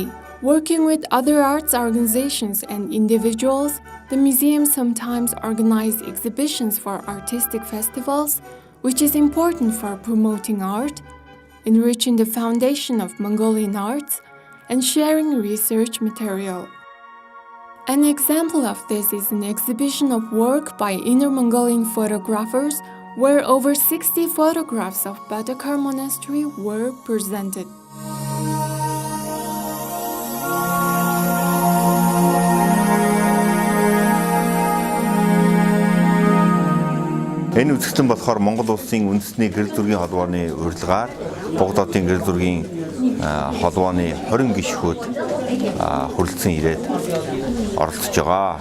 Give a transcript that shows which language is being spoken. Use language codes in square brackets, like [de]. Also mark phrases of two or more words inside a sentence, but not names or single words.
[en] Working with other arts organizations and individuals, the museum sometimes organizes exhibitions for artistic festivals, which is important for promoting art, enriching the foundation of Mongolian arts, and sharing research material. An example of this is an exhibition of work by Inner Mongolian photographers where over 60 photographs of Badakar Monastery were presented. [mn] Энэ үзэгдэл болохоор Монгол улсын үндэсний гэрэл зургийн холбооны урилгаар Богдоодын гэрэл зургийн холбооны 20 гишгүүд хүрэлцэн ирээд оролцож байгаа.